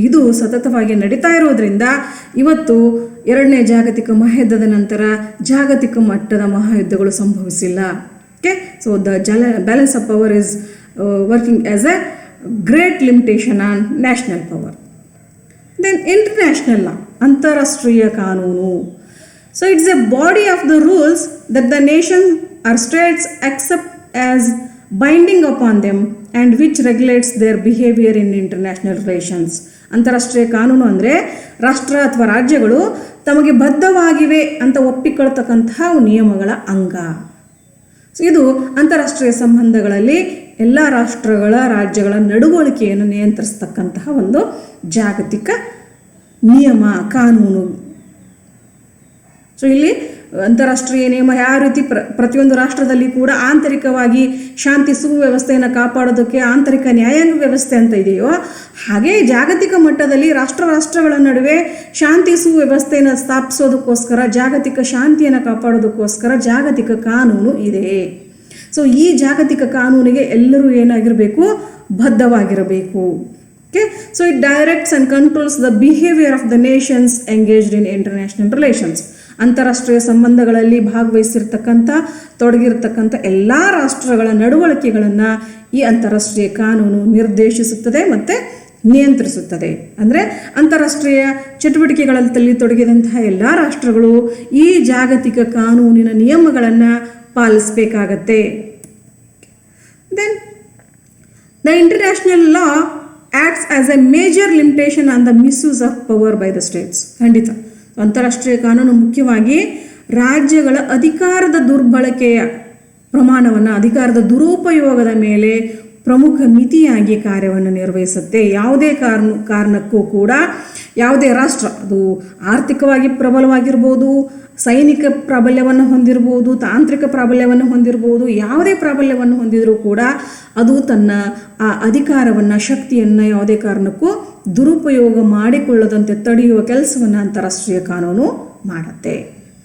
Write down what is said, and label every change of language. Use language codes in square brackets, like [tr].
[kn] ಇದು ಸತತವಾಗಿ ನಡೀತಾ ಇರೋದ್ರಿಂದ ಇವತ್ತು 2ನೇ ಜಾಗತಿಕ ಮಹಾಯುದ್ಧದ ನಂತರ ಜಾಗತಿಕ ಮಟ್ಟದ ಮಹಾಯುದ್ಧಗಳು ಸಂಭವಿಸಿಲ್ಲ. [en] Okay, so the balance of power is working as a great limitation on national power. Then international law, [kn] ಅಂತಾರಾಷ್ಟ್ರೀಯ ಕಾನೂನು. [en] So it's a body of the rules that the nation or states accept as binding upon them and which regulates their behavior in international relations. [kn] ಅಂತಾರಾಷ್ಟ್ರೀಯ ಕಾನೂನು ಅಂದರೆ ರಾಷ್ಟ್ರ ಅಥವಾ ರಾಜ್ಯಗಳು ತಮಗೆ ಬದ್ಧವಾಗಿವೆ ಅಂತ ಒಪ್ಪಿಕೊಳ್ತಕ್ಕಂತಹ ನಿಯಮಗಳ ಅಂಗ. ಸೊ ಇದು ಅಂತಾರಾಷ್ಟ್ರೀಯ ಸಂಬಂಧಗಳಲ್ಲಿ ಎಲ್ಲ ರಾಜ್ಯಗಳ ನಡವಳಿಕೆಯನ್ನು ನಿಯಂತ್ರಿಸ್ತಕ್ಕಂತಹ ಒಂದು ಜಾಗತಿಕ ನಿಯಮ, ಕಾನೂನು. ಸೊ ಇಲ್ಲಿ ಅಂತಾರಾಷ್ಟ್ರೀಯ ನಿಯಮ ಯಾವ ರೀತಿ ಪ್ರತಿಯೊಂದು ರಾಷ್ಟ್ರದಲ್ಲಿ ಕೂಡ ಆಂತರಿಕವಾಗಿ ಶಾಂತಿ ಸುವ್ಯವಸ್ಥೆಯನ್ನು ಕಾಪಾಡೋದಕ್ಕೆ ಆಂತರಿಕ ನ್ಯಾಯಾಂಗ ವ್ಯವಸ್ಥೆ ಅಂತ ಇದೆಯೋ, ಹಾಗೆ ಜಾಗತಿಕ ಮಟ್ಟದಲ್ಲಿ ರಾಷ್ಟ್ರಗಳ ನಡುವೆ ಶಾಂತಿ ಸುವ್ಯವಸ್ಥೆಯನ್ನು ಸ್ಥಾಪಿಸೋದಕ್ಕೋಸ್ಕರ, ಜಾಗತಿಕ ಶಾಂತಿಯನ್ನು ಕಾಪಾಡೋದಕ್ಕೋಸ್ಕರ ಜಾಗತಿಕ ಕಾನೂನು ಇದೆ. ಸೊ ಈ ಜಾಗತಿಕ ಕಾನೂನಿಗೆ ಎಲ್ಲರೂ ಏನಾಗಿರಬೇಕು, ಬದ್ಧವಾಗಿರಬೇಕು. [en] Okay, so it directs and controls the behavior of the nations engaged in international relations. [kn] ಅಂತಾರಾಷ್ಟ್ರೀಯ ಸಂಬಂಧಗಳಲ್ಲಿ ಭಾಗವಹಿಸಿರ್ತಕ್ಕಂಥ, ತೊಡಗಿರ್ತಕ್ಕಂಥ ಎಲ್ಲ ರಾಷ್ಟ್ರಗಳ ನಡವಳಿಕೆಗಳನ್ನು ಈ ಅಂತಾರಾಷ್ಟ್ರೀಯ ಕಾನೂನು ನಿರ್ದೇಶಿಸುತ್ತದೆ ಮತ್ತು ನಿಯಂತ್ರಿಸುತ್ತದೆ. ಅಂದರೆ ಅಂತಾರಾಷ್ಟ್ರೀಯ ಚಟುವಟಿಕೆಗಳಲ್ಲಿ ತೊಡಗಿದಂತಹ ಎಲ್ಲ ರಾಷ್ಟ್ರಗಳು ಈ ಜಾಗತಿಕ ಕಾನೂನಿನ ನಿಯಮಗಳನ್ನು ಪಾಲಿಸಬೇಕಾಗತ್ತೆ. [en] Then the international law acts as a major limitation on the misuse of power by the states. [kn] ಖಂಡಿತ ಅಂತಾರಾಷ್ಟ್ರೀಯ ಕಾನೂನು ಮುಖ್ಯವಾಗಿ ರಾಜ್ಯಗಳ ಅಧಿಕಾರದ ದುರ್ಬಳಕೆಯ ಪ್ರಮಾಣವನ್ನು, ಅಧಿಕಾರದ ದುರುಪಯೋಗದ ಮೇಲೆ ಪ್ರಮುಖ ಮಿತಿಯಾಗಿ ಕಾರ್ಯವನ್ನು ನಿರ್ವಹಿಸುತ್ತೆ. ಯಾವುದೇ ಕಾರಣಕ್ಕೂ ಕೂಡ ಯಾವುದೇ ರಾಷ್ಟ್ರ, ಅದು ಆರ್ಥಿಕವಾಗಿ ಪ್ರಬಲವಾಗಿರ್ಬೋದು, ಸೈನಿಕ ಪ್ರಾಬಲ್ಯವನ್ನು ಹೊಂದಿರ್ಬೋದು, ತಾಂತ್ರಿಕ ಪ್ರಾಬಲ್ಯವನ್ನು ಹೊಂದಿರ್ಬೋದು, ಯಾವುದೇ ಪ್ರಾಬಲ್ಯವನ್ನು ಹೊಂದಿದರೂ ಕೂಡ ಅದು ತನ್ನ ಆ ಅಧಿಕಾರವನ್ನು, ಶಕ್ತಿಯನ್ನು ಯಾವುದೇ ಕಾರಣಕ್ಕೂ ದುರುಪಯೋಗ ಮಾಡಿಕೊಳ್ಳದಂತೆ ತಡೆಯುವ ಕೆಲಸವನ್ನು ಅಂತಾರಾಷ್ಟ್ರೀಯ ಕಾನೂನು ಮಾಡುತ್ತೆ.